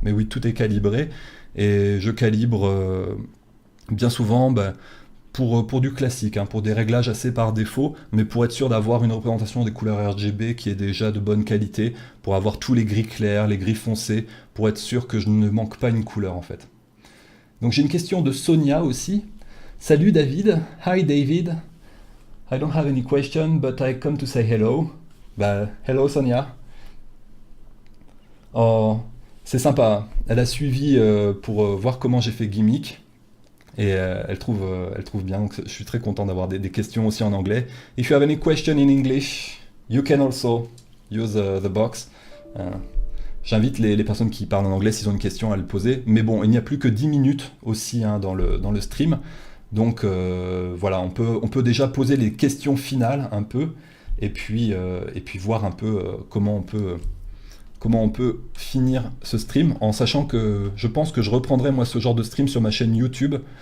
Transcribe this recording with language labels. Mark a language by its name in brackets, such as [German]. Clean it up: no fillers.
[French] Mais oui, tout est calibré, et je calibre bien souvent pour du classique, hein, pour des réglages assez par défaut, mais pour être sûr d'avoir une représentation des couleurs RGB qui est déjà de bonne qualité, pour avoir tous les gris clairs, les gris foncés, pour être sûr que je ne manque pas une couleur en fait. Donc j'ai une question de Sonia aussi. Salut David. [English] Hi David. I don't have any question, but I come to say hello. [French] Bah, hello Sonia. Oh, c'est sympa. Elle a suivi pour voir comment j'ai fait Gimmick. Et elle trouve bien. Donc je suis très content d'avoir des questions aussi en anglais. [English] If you have any question in English, you can also use the box. [French] J'invite les personnes qui parlent en anglais, s'ils ont une question, à le poser. Mais bon, il n'y a plus que 10 minutes aussi, hein, dans le stream. Donc voilà, on peut déjà poser les questions finales un peu, et puis voir un peu comment on peut finir ce stream, en sachant que je pense que je reprendrai moi ce genre de stream sur ma chaîne YouTube.